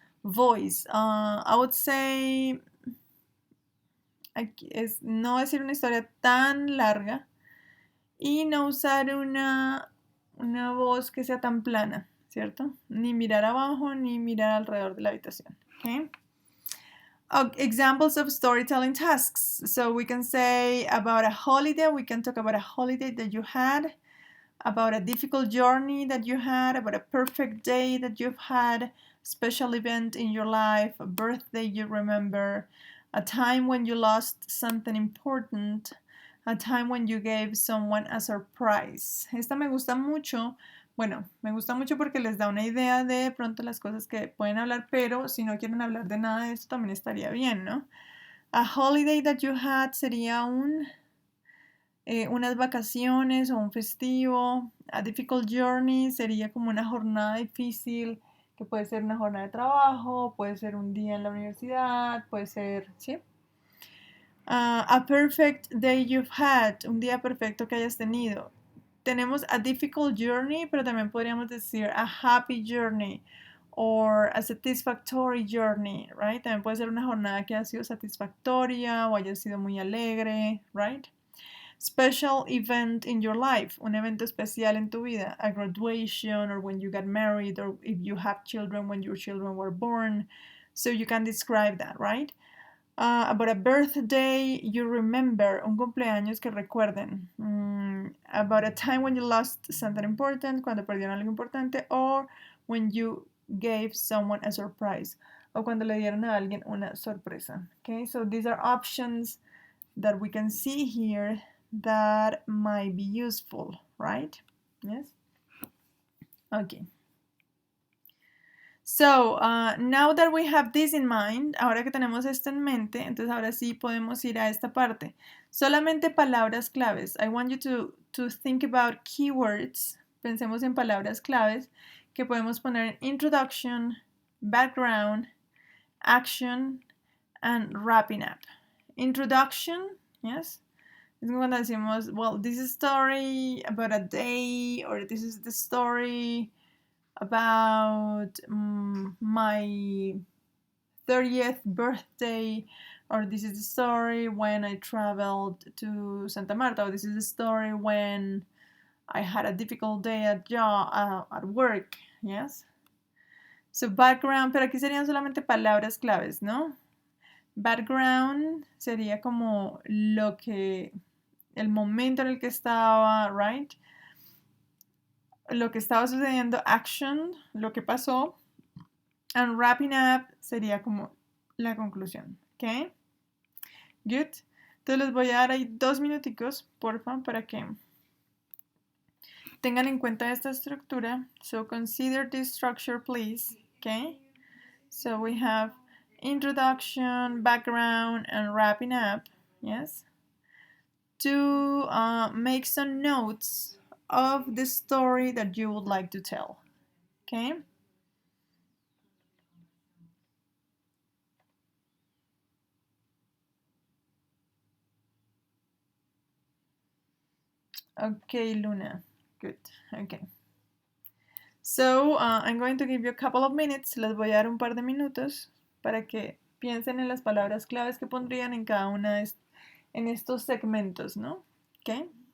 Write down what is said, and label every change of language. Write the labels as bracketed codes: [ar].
[en] I would say [es] no decir una historia tan larga y no usar una voz que sea tan plana, ¿cierto? Ni mirar abajo ni mirar alrededor de la habitación. Okay. [en] examples of storytelling tasks. So we can say about a holiday, we can talk about a holiday that you had, about a difficult journey that you had, about a perfect day that you've had, special event in your life, a birthday you remember, a time when you lost something important, a time when you gave someone a surprise. [es] Esta me gusta mucho. Bueno, me gusta mucho porque les da una idea de pronto las cosas que pueden hablar, pero si no quieren hablar de nada de esto también estaría bien, ¿no? [en] A holiday that you had [es] sería unas vacaciones o un festivo. [en] A difficult journey [es] sería como una jornada difícil, que puede ser una jornada de trabajo, puede ser un día en la universidad, puede ser, ¿sí? [en] A perfect day you've had, [es] un día perfecto que hayas tenido. Tenemos [en] a difficult journey, [es] pero también podríamos decir [en] a happy journey or a satisfactory journey, right? [es] También puede ser una jornada que haya sido satisfactoria o haya sido muy alegre, right? [en] Special event in your life, [es] un evento especial en tu vida, [en] a graduation or when you got married or if you have children when your children were born. So you can describe that, right? About a birthday you remember, [es] un cumpleaños que recuerden. [en] About a time when you lost something important, [es] cuando perdieron algo importante, [en] or when you gave someone a surprise, [es] o cuando le dieron a alguien una sorpresa. [en] Okay, so these are options that we can see here that might be useful, right? Yes? Okay. So, now that we have this in mind, [es] ahora que tenemos esto en mente, entonces ahora sí podemos ir a esta parte. Solamente palabras claves. [en] I want you to think about keywords. [es] Pensemos en palabras claves que podemos poner en introduction, background, action, and wrapping up. [en] Introduction, yes? [es] Es cuando decimos, [en] well, this is a story about a day, or this is the story about my 30th birthday, or this is the story when I traveled to Santa Marta, or this is the story when I had a difficult day at work, yes? [es] So background, pero aquí serían solamente palabras claves, ¿no? Background sería como lo que, el momento en el que estaba, right? Lo que estaba sucediendo, action, lo que pasó, and wrapping up sería como la conclusión, ¿ok? Good. Entonces les voy a dar ahí 2 minuticos, porfa, para que tengan en cuenta esta estructura. [en] So consider this structure, please, ¿ok? So we have introduction, background, and wrapping up, yes? To make some notes of the story that you would like to tell, okay? Okay, Luna. Good. Okay. So, I'm going to give you a couple of minutes. [es] Les voy a dar un par de minutos para que piensen en las palabras claves que pondrían en cada una de en estos segmentos, ¿no? Okay.